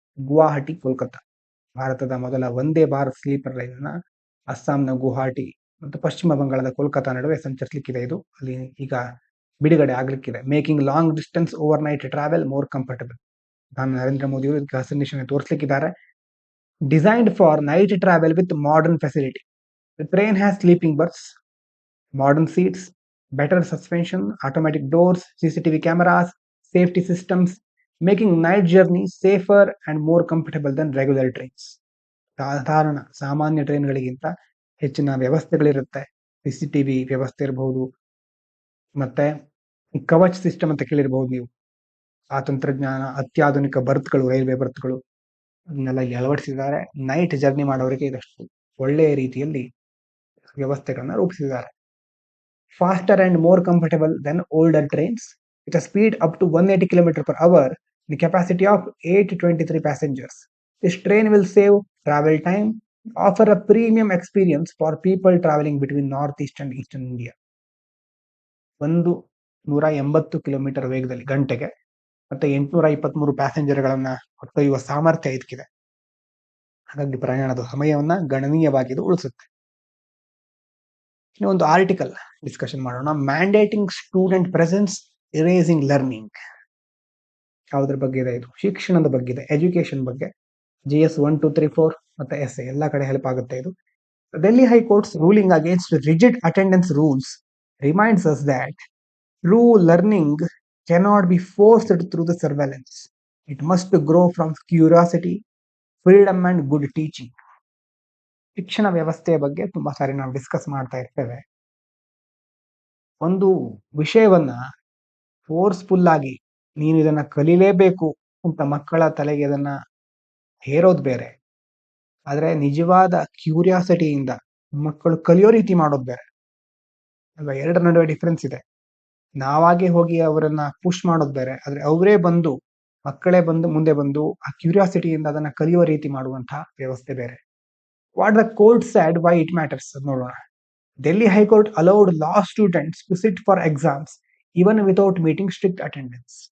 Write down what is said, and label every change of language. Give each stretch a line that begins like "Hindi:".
Kannada: ಗುವಾಹಟಿ ಕೋಲ್ಕತ್ತಾ. ಭಾರತದ ಮೊದಲ Vande Bharat sleeper rail ನ ಅಸ್ಸಾಂನ ಗುವಾಹಟಿ ಮತ್ತು ಪಶ್ಚಿಮ ಬಂಗಾಳದ ಕೋಲ್ಕತ್ತಾ ನಡುವೆ ಸಂಚರಿಸಲಿಕ್ಕಿದೆ. ಇದು ಅಲ್ಲಿ ಈಗ ಬಿಡುಗಡೆ ಆಗ್ಲಿಕ್ಕಿದೆ.
English: Making long distance over night travel more comfortable.
Kannada: Narendra Modi ಅವರು ಇದಕ್ಕೆ ಹಸಿರು ನಿಶಾನೆ ತೋರಿಸಲಿಕ್ಕಿದ್ದಾರೆ.
English: Designed for night travel with modern facility. The train has sleeping berths, modern seats, better suspension, automatic doors, CCTV cameras, safety systems, making night journey safer and more comfortable than regular trains.
Kannada: ಸಾಮಾನ್ಯ ಟ್ರೈನ್ಗಳಿಗಿಂತ ಹೆಚ್ಚಿನ ವ್ಯವಸ್ಥೆಗಳಿರುತ್ತೆ. CCTV ವ್ಯವಸ್ಥೆ ಇರಬಹುದು, ಮತ್ತೆ Kavach system ಅಂತ ಕೇಳಿರಬಹುದು ನೀವು. ಆ ತಂತ್ರಜ್ಞಾನ, ಅತ್ಯಾಧುನಿಕ ಬರ್ತ್ಗಳು, ರೈಲ್ವೆ ಬರ್ತ್ಗಳು ಅದನ್ನೆಲ್ಲ ಅಳವಡಿಸಿದ್ದಾರೆ. ನೈಟ್ ಜರ್ನಿ ಮಾಡೋರಿಗೆ ಇದಷ್ಟು ಒಳ್ಳೆಯ ರೀತಿಯಲ್ಲಿ ವ್ಯವಸ್ಥೆಗಳನ್ನ ರೂಪಿಸಿದ್ದಾರೆ.
English: Faster and more comfortable than older trains, with a speed up to 180 km per hour, the capacity of 823 passengers. This train will save travel time, offer a premium experience for people traveling between northeast and eastern India.
Kannada: 180 kilometre ವೇಗದಲ್ಲಿ ಗಂಟೆಗೆ ಮತ್ತೆ 823 ಪ್ಯಾಸೆಂಜರ್ಗಳನ್ನ ಹೊತ್ತೊಯ್ಯುವ ಸಾಮರ್ಥ್ಯ ಇದಕ್ಕಿದೆ. ಹಾಗಾಗಿ ಪ್ರಯಾಣದ ಸಮಯವನ್ನ ಗಣನೀಯವಾಗಿ ಉಳಿಸುತ್ತೆ. ಒಂದು article discussion ಮಾಡೋಣ.
English: Mandating student presence, erasing learning.
Kannada: ಯಾವುದ್ರ ಬಗ್ಗೆ ಇದೆ? ಇದು ಶಿಕ್ಷಣದ ಬಗ್ಗೆ ಇದೆ, ಎಜುಕೇಶನ್ ಬಗ್ಗೆ. GS 1, 2, 3, 4 ಮತ್ತೆ essay ಎಲ್ಲ ಕಡೆ ಹೆಲ್ಪ್ ಆಗುತ್ತೆ ಇದು.
English: Delhi high court's ruling against rigid attendance rules reminds us that true learning cannot be forced through the surveillance. It must grow from curiosity, freedom and good teaching.
Kannada: ಶಿಕ್ಷಣ ವ್ಯವಸ್ಥೆಯ ಬಗ್ಗೆ ತುಂಬಾ ಸಾರಿ ನಾವು ಡಿಸ್ಕಸ್ ಮಾಡ್ತಾ ಇರ್ತೇವೆ. ಒಂದು ವಿಷಯವನ್ನ ಫೋರ್ಸ್ಫುಲ್ ಆಗಿ ನೀನು ಇದನ್ನ ಕಲೀಲೇಬೇಕು ಅಂತ ಮಕ್ಕಳ ತಲೆಗೆ ಅದನ್ನ ಹೇರೋದು ಬೇರೆ, ಆದ್ರೆ ನಿಜವಾದ ಕ್ಯೂರಿಯಾಸಿಟಿಯಿಂದ ಮಕ್ಕಳು ಕಲಿಯೋ ರೀತಿ ಮಾಡೋದು ಬೇರೆ ಅಲ್ವಾ? ಎರಡರ ನಡುವೆ ಡಿಫ್ರೆನ್ಸ್ ಇದೆ. ನಾವಾಗೆ ಹೋಗಿ ಅವರನ್ನ ಪುಷ್ ಮಾಡೋದು ಬೇರೆ, ಆದ್ರೆ ಅವರೇ ಬಂದು, ಮಕ್ಕಳೇ ಬಂದು ಮುಂದೆ ಬಂದು ಆ ಕ್ಯೂರಿಯಾಸಿಟಿಯಿಂದ ಅದನ್ನ ಕಲಿಯುವ ರೀತಿ ಮಾಡುವಂತಹ ವ್ಯವಸ್ಥೆ ಬೇರೆ.
English: What the court said, why it matters ನೋಡೋಣ. Delhi High Court allowed law students to sit for exams even without meeting strict attendance.